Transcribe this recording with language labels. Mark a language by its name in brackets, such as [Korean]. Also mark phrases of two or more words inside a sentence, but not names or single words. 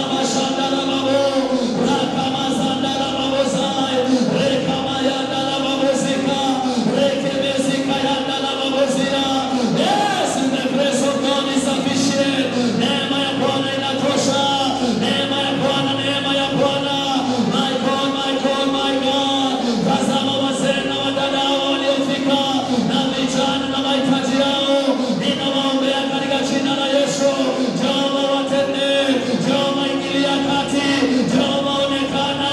[English] shandala babo, rakama sandala babo sai, rekama yandala babo zika, rekebezika yandala babo zira. Yes, in the grace of God is sufficient. [Swahili] Neema ya Bwana inatosha. Neema ya Bwana, neema ya Bwana. [English] My God, my God, my God. [Swahili] Tazama wazee na wadada waliofika na vijana na mahitaji yao. Ninawaombea katika jina la Yesu. Jehova watende, Jehova ingilia kati, Jehova onekana.